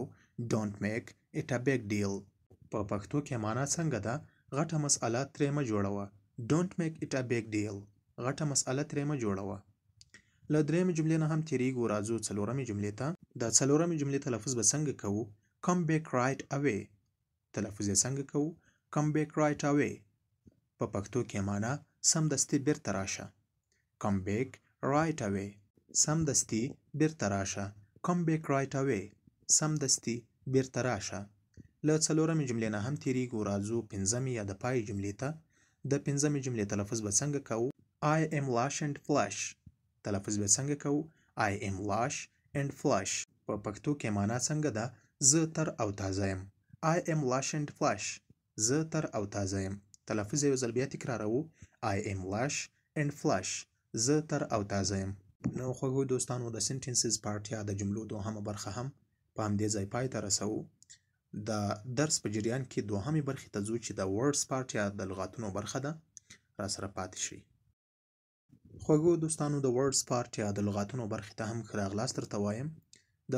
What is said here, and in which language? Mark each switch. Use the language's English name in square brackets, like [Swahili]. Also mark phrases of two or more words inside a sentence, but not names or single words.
[English] Don't make it a big deal. [Pashto] په پښتو کې معنا څنګه ده؟ غټه مسئله ترې مه جوړوه. [English] Don't make it a big deal. [Pashto] غټه مسئله ترې مه جوړوه. له درېیمې جملې نه هم تیریږو، راځو څلورمې جملې ته. د څلورمې جملې تلفظ به څنګه کوو؟ [English] Come back right away. [Pashto] تلفظ یې څنګه کوو؟ [English] Come back right away. [Pashto] په پښتو کې معنا سمدستي بیرته راشه. [English] Come back right away. [Pashto] سمدستي بیرته راشه. [English] Come back right away. [Pashto] سمدستي بیرته راشه. له څلورمې جملې نه هم تیریږو، راځو پنځمې یا د پای جملې ته. د پنځمې جملې تلفظ به څنګه کوو؟ [English] I am lush and flush. [Pashto] تلفظ به څنګه کوو؟ [English] I am lush and flush. [Pashto] په پښتو کې معنا څنګه ده؟ زه تر او تازه یم. [English] I am lush and flush. [Pashto] زه تر او تازه یم. تلفظ یو ځل بیا تکراروو. [English] I am lush and flush. [Pashto] زه تر او تازه یم. نو خوږو دوستانو، د [English] sentences part [Pashto] یا د جملو دوهمه برخه هم په همدې ځای پای ته رسوو. د درس په جریان کې دوهمې برخې ته ځو چې د [English] words part [Pashto] یا د لغاتونو برخه ده. را سره پاتې شئ. خوږو دوستانو، د [English] words part [Pashto] یا د لغاتونو برخې ته هم ښه راغلاست درته وایم.